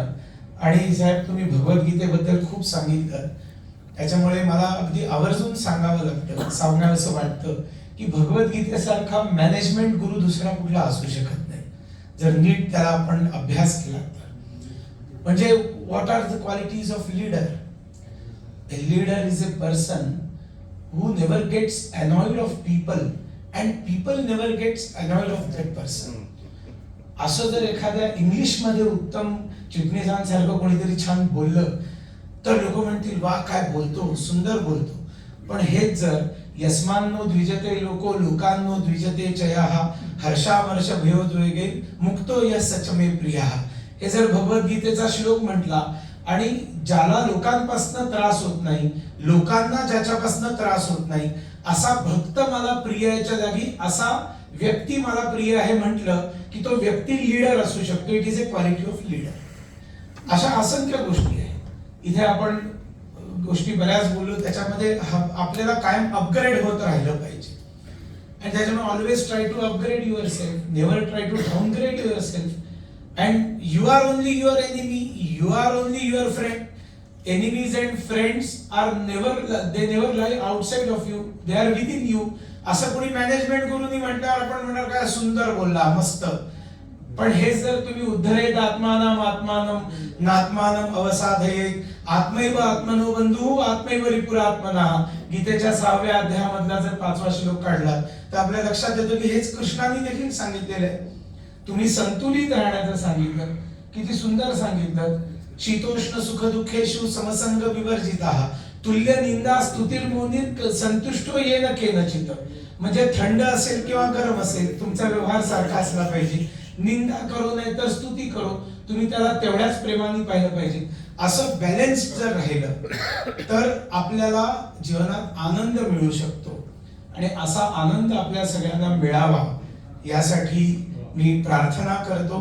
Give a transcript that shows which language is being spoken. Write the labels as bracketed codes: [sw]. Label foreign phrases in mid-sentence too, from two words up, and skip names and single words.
[mr] आणि साहेब, तुम्ही भगवद्गीतेबद्दल खूप सांगितलं, त्याच्यामुळे मला अगदी आवर्जून सांगावंसं वाटतं की भगवद्गीतेसारखा मॅनेजमेंट गुरु दुसरा कुठला असू शकत नाही, जर नीट त्याला आपण अभ्यास केला तर. [en] म्हणजे what are the qualities of leader? A leader is a person who never gets annoyed of people and people never gets annoyed of that person. [mr] असं जर एखाद्या इंग्लिशमध्ये उत्तम चिटणीसांसारखं कोणीतरी छान बोललं तर लोक म्हणतील वा काय बोलतो, सुंदर बोलतो. पण हेच जर [sa] यस्मान्नो द्विजते लोको लोकांनो द्विजते चयाः हर्षामर्ष भयोद्वेगे मुक्तो यः सचमे प्रियः, [mr] हे जर भगवद्गीतेचा श्लोक म्हटला आणि ज्याला लोकांपासून त्रास होत नाही, लोकांना ज्याच्यापासून त्रास होत नाही, असा भक्त मला प्रिय याच्या जागी असा व्यक्ती मला प्रिय आहे म्हटलं की तो व्यक्ती लीडर असू शकतो. [en] it is a quality of leader. [mr] अशा असंख्य गोष्टी आहेत. इथे आपण गोष्टी बऱ्याच बोललो, त्याच्यामध्ये आपल्याला कायम अपग्रेड होत राहिलं पाहिजे. आणि त्याच्यामुळे [en] always try to upgrade yourself, never try to downgrade yourself. And you are only your enemy, you are only your friend. Enemies and friends are never lie outside of you, they are within you. [mr] असं कोणी मॅनेजमेंट गुरुनी म्हटल्यावर आपण म्हणणार काय सुंदर बोलला, मस्त. पण हे जर तुम्ही [sa] उद्धरेत आत्मानम आत्मानम नात्मानम अवसाधयेत आत्मैव आत्मनो बंधू आत्मैव रिपुरात्मनः, [mr] गीतेच्या 6व्या अध्यायामधला जर 5वा श्लोक काढला तर आपल्या लक्षात येतं की हेच कृष्णाने देखील सांगितलेलं आहे. तुम्ही संतुलित राहण्याचं सांगितलं, किती सुंदर सांगितलं. [sa] शीतोष्ण सुख दुःखेषु समसंग विवर्जितः तुल्य निंदा स्तुतिर्मोनित संतुष्टो येन केनचित. [mr] म्हणजे थंड असेल किंवा गरम असेल, तुमचा व्यवहार सारखा असला पाहिजे. निंदा करो नाही तर स्तुती करो, तुम्ही त्याला तेवढ्याच प्रेमाने पाहिलं पाहिजे. असं बॅलन्स जर राहिलं तर आपल्याला जीवनात आनंद मिळू शकतो. आणि असा आनंद आपल्या सगळ्यांना मिळावा यासाठी मी प्रार्थना करतो.